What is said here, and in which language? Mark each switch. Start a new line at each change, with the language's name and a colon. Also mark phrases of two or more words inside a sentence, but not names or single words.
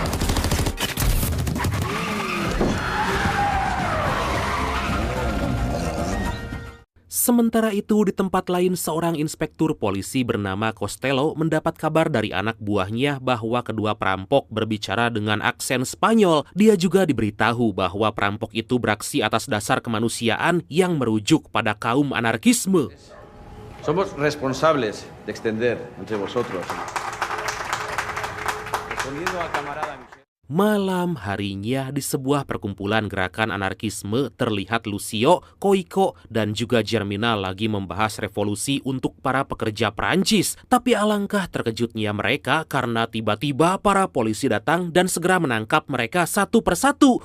Indonesian: Sementara itu, di tempat lain seorang inspektur polisi bernama Costello mendapat kabar dari anak buahnya bahwa kedua perampok berbicara dengan aksen Spanyol. Dia juga diberitahu bahwa perampok itu beraksi atas dasar kemanusiaan yang merujuk pada kaum anarkisme.
Spanish: Somos responsables de extender entre vosotros. Respondiendo al camarada Michel.
Indonesian: Malam harinya di sebuah perkumpulan gerakan anarkisme terlihat Lucio, Cuico, dan juga Germinal lagi membahas revolusi untuk para pekerja Perancis. Tapi alangkah terkejutnya mereka karena tiba-tiba para polisi datang dan segera menangkap mereka satu persatu.